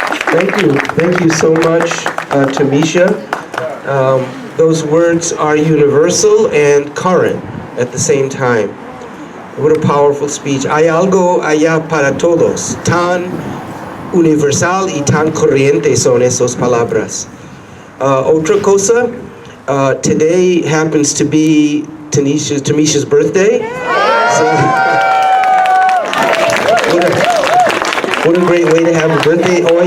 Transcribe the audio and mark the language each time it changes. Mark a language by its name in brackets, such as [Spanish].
[English] Thank you. Thank you so much, Tamisha. Those words are universal and current at the same time. What a powerful speech. [Spanish] Hay algo allá para todos. Tan universal y tan corriente son esas palabras. Otra cosa, [English] today happens to be Tamisha's birthday. So, what a great way to have a birthday.